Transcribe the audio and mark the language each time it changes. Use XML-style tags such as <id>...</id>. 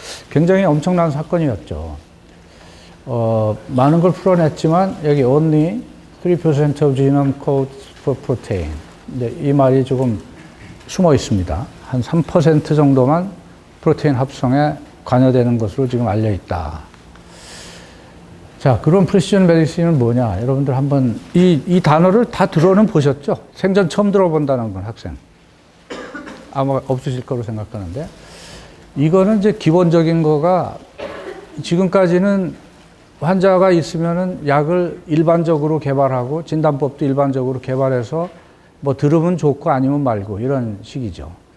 <ko>굉장히 엄청난 사건이었죠. 많은 걸 풀어냈지만 여기</ko> <en>only 3% of genome codes for protein.</en> <ko>이 말이 조금 숨어 있습니다. 한 3% 정도만 프로테인 합성에 관여되는 것으로 지금 알려 있다. 자, 그럼 프리시전 메디신은 뭐냐? 여러분들 한번 이 단어를 다 들어는 보셨죠? 생전 처음 들어본다는 건 학생. 아마 없으실 거로 생각하는데 이거는 이제 기본적인 거가 지금까지는 환자가 있으면은 약을 일반적으로 개발하고 진단법도 일반적으로 개발해서 뭐 들으면 좋고 아니면 말고 이런 식이죠.</ko>